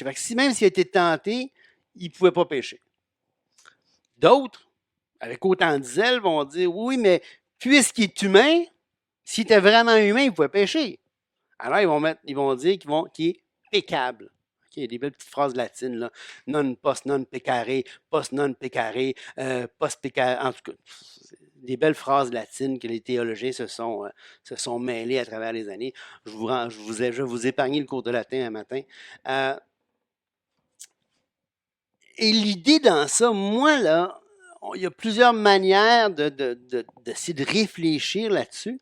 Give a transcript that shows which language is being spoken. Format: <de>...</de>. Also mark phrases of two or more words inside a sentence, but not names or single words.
<fr>Même s'il a été tenté, il ne pouvait pas pécher. D'autres, avec autant de zèle, vont dire, oui, mais puisqu'il est humain, s'il était vraiment humain, il pouvait pécher. Alors, ils vont dire qu'il est peccable. Il y a des belles petites phrases latines, là.</fr> <la>Non post non peccare, post non peccare, post peccare.</la> <fr>En tout cas, des belles phrases latines que les théologiens se sont mêlés à travers les années. Je vais vous épargner le cours de latin un matin. Et l'idée dans ça, moi, là, il y a plusieurs manières d'essayer de réfléchir là-dessus.</fr>